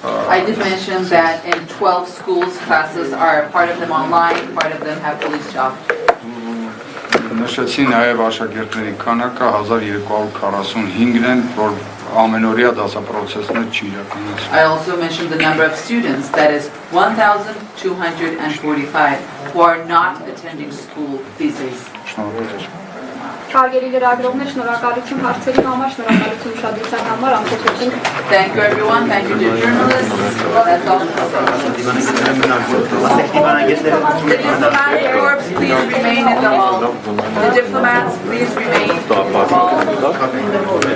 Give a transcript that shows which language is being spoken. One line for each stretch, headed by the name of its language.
English: I did mention that in 12 schools, classes are part of them online, part of them have fully stopped.
Armenian: Նշեցի նաև աշակերտների քանակը 1245-ն են, որ ամենօրյա դասապրոցեսներ չի իրականացվում։
English: I also mentioned the number of students, that is 1,245, who are not attending school these days.
Armenian: Հարգելի լրագրողներ, շնորհակալություն հարցերի համար, շնորհակալություն ուշադրության համար, ամփոփեցինք։
English: Thank you everyone, thank you to journalists. That's all. The diplomatic corps, please remain in the hall. The diplomats, please remain in the hall.